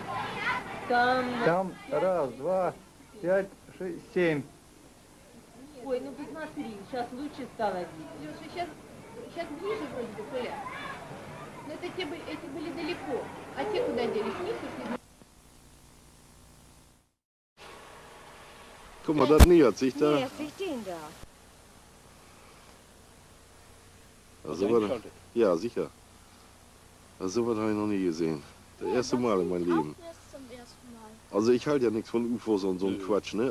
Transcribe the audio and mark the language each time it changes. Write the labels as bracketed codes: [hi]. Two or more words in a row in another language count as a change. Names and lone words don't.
[ru] Там раз, два, 5, 6, 7. Ой, ну посмотри, сейчас лучше стало видеть. Леша, сейчас ближе вроде бы, Коля. Но это эти были далеко. А те куда делись? Вниз ушли? [de] Guck mal, das nähert sich da. Nähert sich den da. Also, ja, sicher. Also, sowas habe ich noch nie gesehen. Das erste Mal in meinem Leben. Also, ich halte ja nichts von UFOs und so ein Quatsch, ne?